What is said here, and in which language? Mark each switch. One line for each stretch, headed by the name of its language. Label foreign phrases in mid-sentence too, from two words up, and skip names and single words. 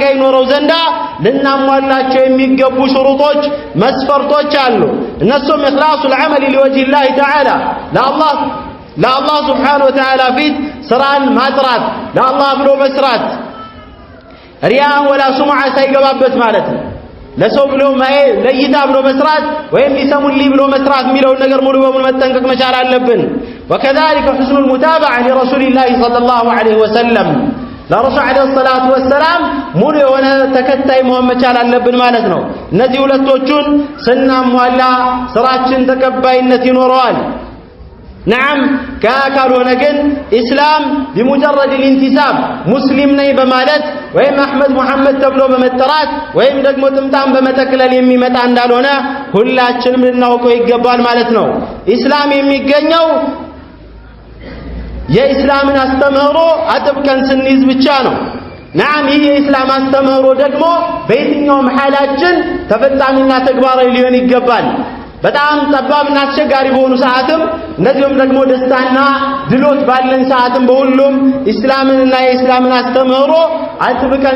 Amharic: ይኖረው ዘንዳ ልናሟላቸው የሚገቡ ሽሩጦች መስፈርቶች አሉ። እነሱም
Arabic: إخلاص العمل لوجه الله تعالى
Amharic: ለአላህ
Arabic: سبحانه وتعالى
Amharic: ፊት ስራን ማጥራት ለአላህ ብሎ መስራት ሪያ
Arabic: ولا سمعة
Amharic: ሳይገባበት ማለት ነው። ለሰው ብሎ ለይታ ብሎ መስራት ወይም ሊሰሙልኝ ብሎ መስራት የሚለውን ነገር ሙሉ በሙሉ መጠንቀቅ መቻል አለብን።
Arabic: وكذلك حسن المتابعة لرسول الله صلى الله عليه وسلم
Amharic: ለረሱል አለይሂ
Arabic: الصلاة والسلام
Amharic: ሙሉ የሆነ ተከታይ መሆን መቻል አለብን ማለት ነው። እነዚህ ሁለቶቹን ስናሟላ ስራችን ተቀባይነት ይኖረዋል። نعم ካልሆነ ግን ኢስላም
Arabic: بمجرد الانتساب
Amharic: ሙስሊም ነኝ በማለት ወይም አህመድ መሐመድ ተብሎ በመጠራት ወይም ደግሞ ጥምጣም በመጠቅለል የሚመጣ እንዳልሆነ ሁላችንም ልናውቀው ይገባል ማለት ነው። ኢስላም የሚገኘው የኢስላምን አስተምህሮ አጥብቀን ስንይዝ ብቻ ነው። نعم ይህ የኢስላም አስተምህሮ ደግሞ በየትኛውም ሐላችን ተፈጻሚና ተግባራዊ ሊሆን ይገባል። በጣም ጠባብና አስቸጋሪ በሆኑ ሰዓትም እንደዚሁም ደግሞ ደስታና ድሎት ባለን ሰዓትም በሁሉም ኢስላምንና የኢስላምን አስተምህሮ አጥብቀን